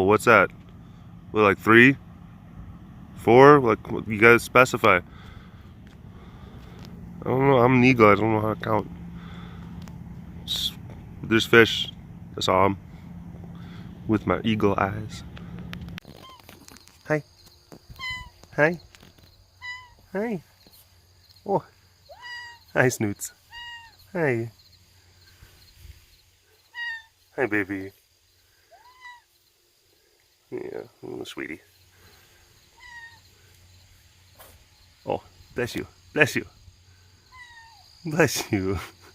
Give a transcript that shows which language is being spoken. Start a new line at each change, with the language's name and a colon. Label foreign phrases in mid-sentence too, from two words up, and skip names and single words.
English: What's that? What, like 3? 4? Like, you guys specify. I don't know, I'm an eagle, I don't know how to count. There's fish. I saw them with my eagle eyes. Hi. Hi. Hi. Oh. Hi, Snoots. Hi. Hi, baby. Yeah, oh, sweetie. Oh, bless you. Bless you. Bless you.